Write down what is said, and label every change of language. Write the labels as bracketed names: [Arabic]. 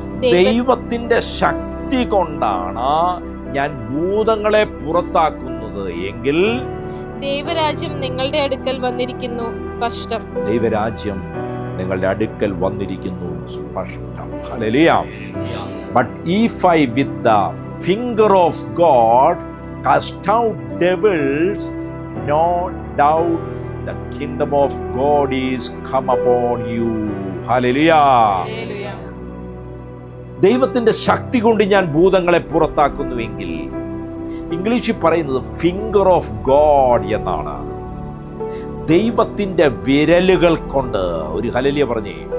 [Malayalam] ദൈവത്തിന്റെ ശക്തി കൊണ്ടാണ് ഞാൻ ഭൂതങ്ങളെ പുറത്താക്കുന്നത് എങ്കിൽ ദൈവരാജ്യം നിങ്ങളുടെ അടുക്കൽ വന്നിരിക്കുന്നു സ്പഷ്ടം. ദൈവരാജ്യം നിങ്ങളുടെ അടുക്കൽ വന്നിരിക്കുന്നു സ്പഷ്ടം. Hallelujah. [English] But if I with the finger of God cast out devils, no doubt the kingdom of God is come upon you. Hallelujah. [Malayalam] ദൈവത്തിന്റെ ശക്തി കൊണ്ട് ഞാൻ ഭൂതങ്ങളെ പുറത്താക്കുന്നുവെങ്കിൽ, ഇംഗ്ലീഷിൽ പറയുന്നത് ഫിംഗർ ഓഫ് ഗോഡ് എന്നാണ്. ദൈവത്തിന്റെ വിരലുകൾ കൊണ്ട്. ഒരു ഹല്ലേലൂയ പറഞ്ഞേ.